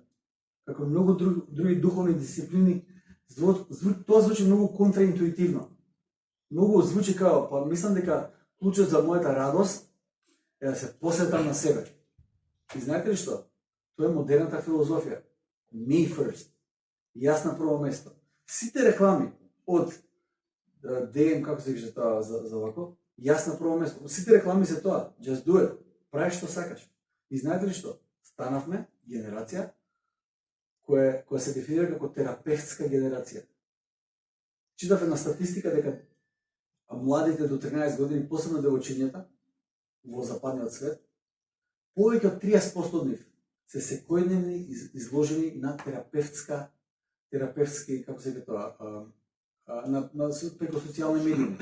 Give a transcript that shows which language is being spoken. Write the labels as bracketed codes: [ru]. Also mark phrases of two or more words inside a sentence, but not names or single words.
[mk] Како многу други духовни дисциплини, тоа звучи многу контраинтуитивно. Многу звучи као, па мислам дека клучот за мојата радост е да се посветам на себе. И знаете ли што? Тоа е модерната филозофија. [en] Me first. [mk] Јас на прво место. Сите реклами од DM, како се више тоа за вако, јас на прво место. Сите реклами се тоа. [en] Just do it. [mk] Прави што сакаш. И знаете ли што? Станавме генерација која се дефинира како терапевтска генерација. Читав една статистика дека младите до 13 години, посебно девојчињата во западниот свет, повеќе од 30% од нив се секојдневни изложени на терапевтски, како се вика тоа, преку социјални медии.